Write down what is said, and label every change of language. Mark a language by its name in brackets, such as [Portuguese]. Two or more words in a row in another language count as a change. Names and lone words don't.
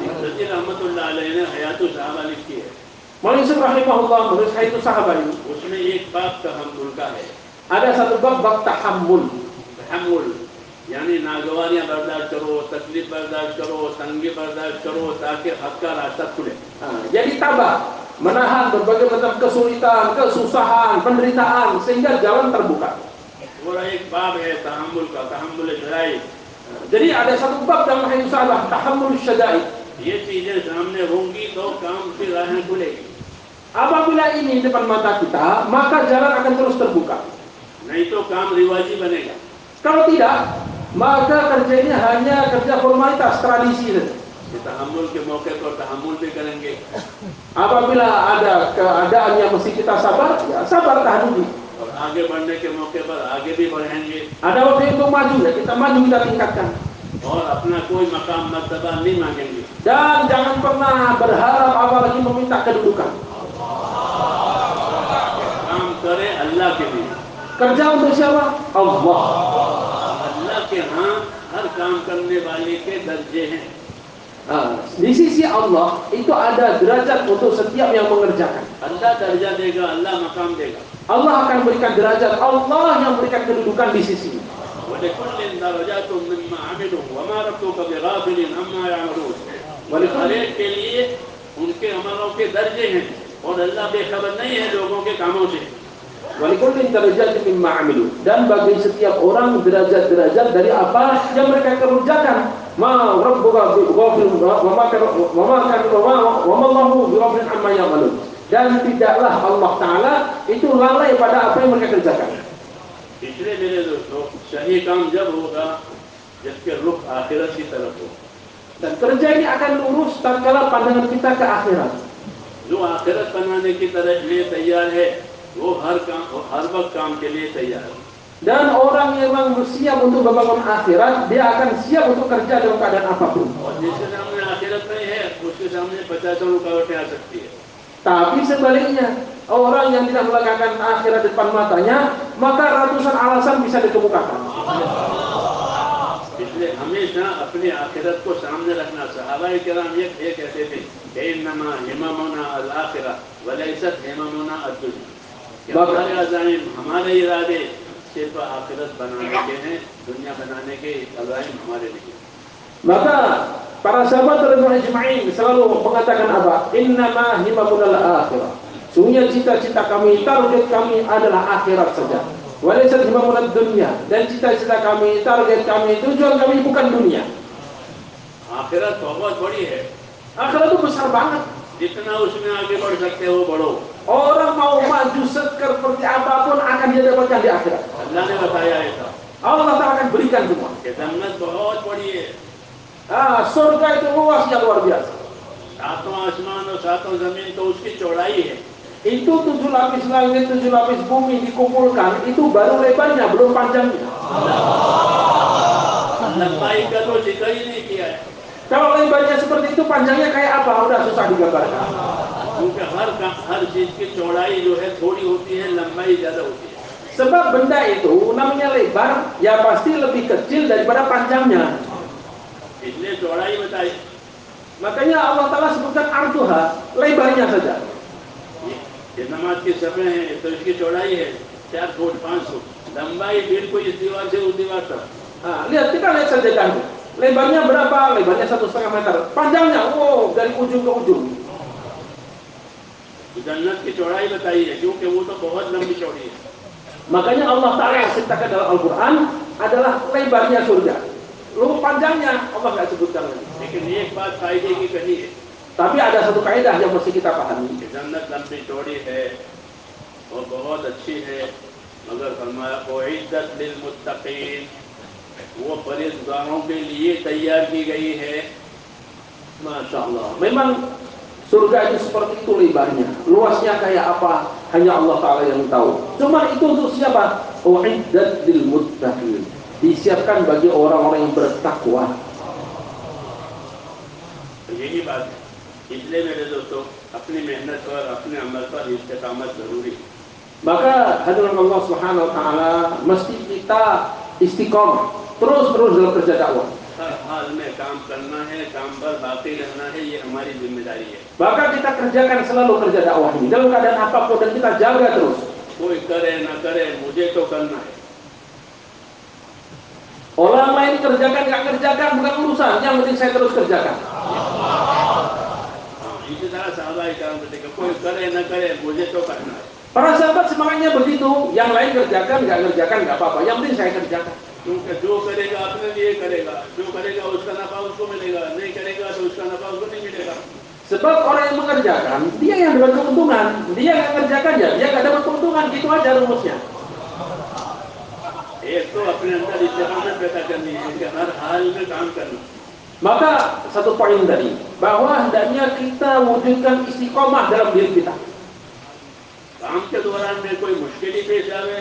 [Hindi] रज़ी [Arabic] رحمة الله عليه [Hindi] ने हयातुस सहाबा लिखी है। [Indonesian] Maulana Yusuf rahimahullah menulis Hayatus Sahabah ini. [Hindi] उसमें एक बाब तहम्मुल का है। [Indonesian] Ada satu bab tahammul. [Hindi] तहम्मुल यानी नागवारियां बर्दाश्त करो, तकलीफ बर्दाश्त करो, तंगी बर्दाश्त करो ताकि हक का रास्ता खुले। [Indonesian] Jadi tabah, menahan berbagai macam kesulitan, kesusahan, penderitaan sehingga jalan terbuka. [Hindi] और एक बाब है तहम्मुल का, तहम्मुल शराई। [Indonesian] Jadi ada satu bab dalam Hayatus Sahabah, [Arabic] تحمل الشدائد. [Hindi] ये चीजें सामने होंगी तो काम की राहें खुलेगी। [Indonesian] Apabila ini depan mata kita, maka jalan akan terus terbuka. [Hindi] नहीं तो काम रिवाजी बनेगा। [Indonesian] Kalau tidak, maka kerja ini hanya kerja formalitas, tradisi saja. [Hindi] तहम्मुल के मौके पर तहम्मुल भी करेंगे। [Indonesian] Apabila ada keadaan yang mesti kita sabar, ya sabar tahan uji. [Hindi] और आगे बढ़ने के मौके पर आगे भी बढ़ेंगे। [Indonesian] Ada waktu untuk maju, ya kita maju, kita tingkatkan. [Hindi] और अपना कोई मकाम मर्तबा नहीं मांगेंगे। [Indonesian] Dan jangan pernah berharap apalagi meminta kedudukan. [Hindi] काम करे अल्लाह के लिए। [Indonesian] Kerja untuk siapa? Allah. [Hindi] अल्लाह के यहाँ हर काम करने वाले के दर्जे हैं। [Indonesian] Di sisi Allah itu ada derajat untuk setiap yang mengerjakan. [Hindi] अल्लाह दर्जा देगा, अल्लाह मकाम देगा। [Indonesian] Allah akan berikan derajat, Allah yang berikan kedudukan di sisi. [Arabic] ولكل درجات مما عملوا وما ربك بغافل عما يعملون. ولكل [Hindi] हर एक के लिए उनके अमलों के दर्जे हैं और अल्लाह बेखबर नहीं है लोगों के कामों से। [Arabic] ولكل درجات مما عملوا, [Indonesian] dan bagi setiap orang derajat-derajat dari apa yang mereka kerjakan. [Arabic] ما ربك بغافل وما الله بغافل عما يعملون. [Indonesian] Dan tidaklah [Arabic] Allah Ta'ala [Indonesian] itu lalai pada apa yang mereka kerjakan. [Hindi] इसलिए मेरे दोस्तों सही काम जब होगा जिसके रुख आखिरत की तरफ हो। [Indonesian] Dan kerja ini akan lurus tatkala pandangan kita ke akhirat. [Hindi] जो आखिरत बनाने की तरफ लिए तैयार है वो हर वक्त काम के लिए तैयार है। [Indonesian] Dan orang yang memang siap untuk membangun akhirat, dia akan siap untuk kerja dalam keadaan apapun. [Hindi] और जिसके सामने आखिरत नहीं है उसके सामने 50 रुकावटें आ सकती है। [Indonesian] Tapi sebaliknya, orang yang tidak meletakkan akhirat di depan matanya, maka ratusan alasan bisa dikemukakan. [Hindi] इसलिए हमेशा अपनी आखिरत को सामने रखना। सहाबाए किराम ये कहते थे कि [Arabic] إنما همنا الآخرة وليست همنا الدنيا. [Hindi] कि हमारे अज़ाइम, हमारे इरादे सिर्फ आखिरत बनाने के हैं, दुनिया बनाने के अज़ाइम हमारे नहीं। [Indonesian] Maka para sahabat [Arabic] رضي الله أجمعين [Indonesian] selalu mengatakan apa? [Arabic] إنما همم الآخرة. [Indonesian] Sungguhnya cita-cita kami, target kami adalah akhirat saja. [Arabic] وليس همم الدنيا. [Indonesian] Dan cita-cita kami, target kami, tujuan kami bukan dunia. [Hindi] आखिरत बहुत बड़ी है, [Indonesian] Akhirat itu besar banget. [Hindi] जितना उसमें आगे बढ़ सकते हो बढ़ो। [Indonesian] Orang mau maju seperti apapun akan dia dapatkan di akhirat. [Hindi] अल्लाह ने बताया ऐसा [Arabic] Allah Ta'ala [Indonesian] akan berikan semua. [Hindi] कि जन्नत बहुत बड़ी है, [Indonesian] Surga itu luasnya luar biasa. [Hindi] सातों आसमान और सातों जमीन तो उसकी चौड़ाई है। [Indonesian] Itu 7 lapis langit, 7 lapis bumi dikumpulkan, itu baru lebarnya, belum panjangnya. [Hindi] लंबाई का तो जिक्र ही नहीं किया है, [Indonesian] Kalau lebarnya seperti itu, panjangnya kayak apa? Udah susah digambarkan. [Hindi] क्योंकि हर चीज की चौड़ाई जो है थोड़ी होती है, लंबाई ज्यादा होती है। [Indonesian] Sebab benda itu namanya lebar, ya pasti lebih kecil daripada panjangnya. [Hindi] इसलिए चौड़ाई बताई। [Indonesian] Makanya [Arabic] Allah Ta'ala [Indonesian] sebutkan arduha, lebarnya saja. [Hindi] ये नमाज की सफ़े हैं तो इसकी चौड़ाई है 4 फुट 5 फुट, लंबाई बिल्कुल इस दीवार से उस दीवार तक। [Indonesian] Lihat, kita lihat saja kan. Lebarnya berapa? Lebarnya 1,5 meter. Panjangnya, wow, dari ujung ke ujung. जन्नत की चौड़ाई बताई है, क्योंकि वो तो बहुत लंबी चौड़ी है। Makanya [Arabic] Allah Ta'ala [Indonesian] ceritakan dalam Al-Quran adalah lebarnya surga. Lalu panjangnya Allah nggak sebutkan lagi. [Hindi] लेकिन एक बात फायदे की कही है, [Indonesian] Tapi ada satu kaidah yang mesti kita pahami. [Hindi] कि जन्नत लंबी चौड़ी है और बहुत अच्छी है, मगर फरमाया [Arabic] أعدت للمتقين, [Hindi] वो परहेज़गारों के लिए तैयार की गई है। [Arabic] ما شاء الله. [Indonesian] Memang surga itu seperti itu lebarnya. Luasnya kayak apa? Hanya [Arabic] Allah Ta'ala [Indonesian] yang tahu. Cuma itu untuk siapa? [Arabic] أعدت للمتقين. [Indonesian] Disiapkan bagi orang-orang yang bertakwa. [Hindi] यही बात है। इसलिए मेरे दोस्तों, अपनी मेहनत और अपने अमल पर इस्तिकामत जरूरी है। [Indonesian] Maka hadirin [Arabic] الله سبحانه وتعالى, [Indonesian] mesti kita istiqomah terus-terus dalam kerja dakwah. [Hindi] हर हाल में काम करना है, काम पर बाकी रहना है, ये हमारी जिम्मेदारी है। [Indonesian] Maka kita kerjakan selalu kerja dakwah ini dalam keadaan apapun dan kita jaga terus. [Hindi] कोई करे ना करे, मुझे तो करना है। [Indonesian] Orang lain kerjakan nggak kerjakan bukan urusan, yang penting saya terus kerjakan. [Hindi] इसी तरह साहबाए काम करते कि कोई करे ना करे, मुझे तो करना है। [Indonesian] Para sahabat semangatnya begitu, yang lain kerjakan nggak apa-apa, yang penting saya kerjakan. [Hindi] क्योंकि जो करेगा अपने लिए करेगा, जो करेगा उसका नफा उसको मिलेगा, नहीं करेगा तो उसका नफा उसको नहीं मिलेगा। [Indonesian] Sebab orang yang mengerjakan, dia yang dapat keuntungan, dia nggak kerjakan ya, dia nggak dapat keuntungan, gitu aja rumusnya. [Hindi] एक तो अपने अंदर इस्तिकामत पैदा करनी है कि हर हाल में काम करना। [Indonesian] Maka satu poin tadi, bahwa hendaknya kita wujudkan istiqomah dalam diri kita. [Hindi] काम के दौरान में कोई मुश्किल ही पेश आवे